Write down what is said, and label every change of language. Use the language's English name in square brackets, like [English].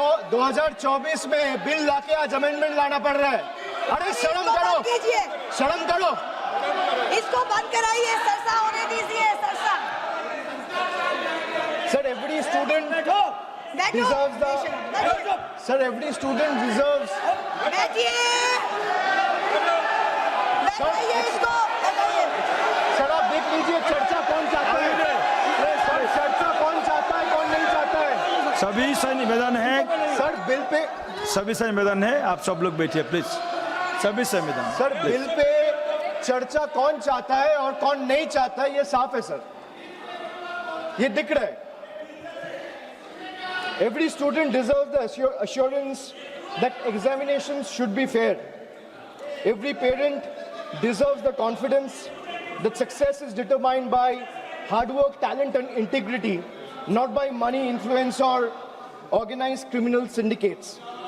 [Hindi] 2024 में बिल लाके आज अमेंडमेंट लाना पड़ रहा है। अरे शर्म करो, शर्म करो। इसको बंद कराइए, सरसा होने दीजिए, Sarsa. [English] Sir, every student deserves the. Sir, every student deserves. [Hindi] बैठिए, बैठाइए इसको, बैठाइए। सर आप देख लीजिए चर्चा कौन चाहता है। सर चर्चा कौन चाहता है, कौन नहीं चाहता है। सभी से निवेदन है, सर बिल पे, सभी से निवेदन है, आप सब लोग बैठिए प्लीज। सभी से निवेदन। सर बिल पे चर्चा कौन चाहता है और कौन नहीं चाहता है ये साफ है सर, ये दिख रहा है। [English] Every student deserves the assurance that examinations should be fair. Every parent deserves the confidence that success is determined by hard work, talent and integrity, not by money, influence or organized criminal syndicates.